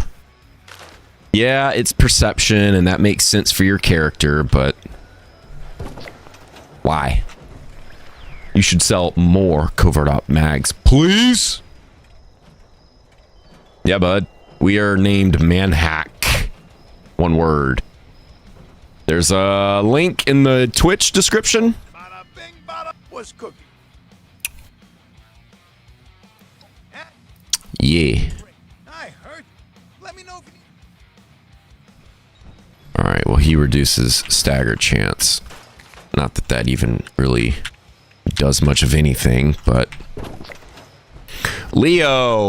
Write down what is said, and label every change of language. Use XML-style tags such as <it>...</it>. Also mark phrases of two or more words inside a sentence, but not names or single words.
<en>Yeah, it's perception, and that makes sense for your character, but why? You should sell more covert op mags, please. Yeah, bud. We are named Manhack. One word. There's a link in the Twitch description. Bada bing, bada. What's cooking? Yeah. I heard. Let me know if you need. All right. Well, he reduces stagger chance. Not that that even really does much of anything, but Leo.</en>